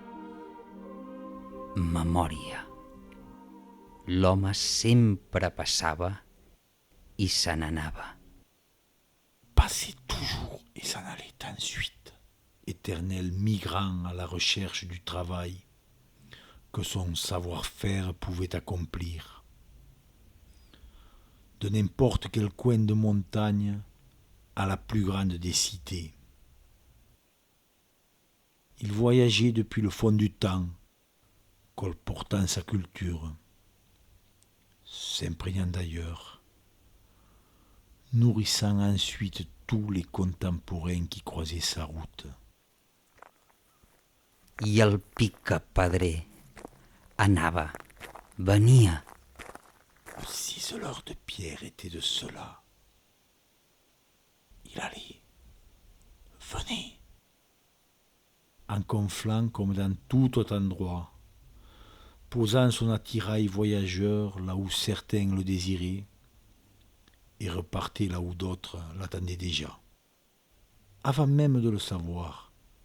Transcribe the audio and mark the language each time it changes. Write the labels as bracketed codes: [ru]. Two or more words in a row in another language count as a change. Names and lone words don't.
[ca] Memòria. L'home sempre passava i se n'anava. [fr] Passait toujours et s'en allait ensuite, éternel migrant à la recherche du travail que son savoir-faire pouvait accomplir. De n'importe quel coin de montagne à la plus grande des cités. Il voyageait depuis le fond du temps, colportant sa culture, s'imprégnant d'ailleurs, nourrissant ensuite tous les contemporains qui croisaient sa route. [ca] I el picapadrer anava, venia. [fr] Le ciseleur de pierre était de cela. Il allait, venait, en conflant comme dans tout autre endroit, posant son attirail voyageur là où certains le désiraient, et repartait là où d'autres l'attendaient déjà, avant même de le savoir.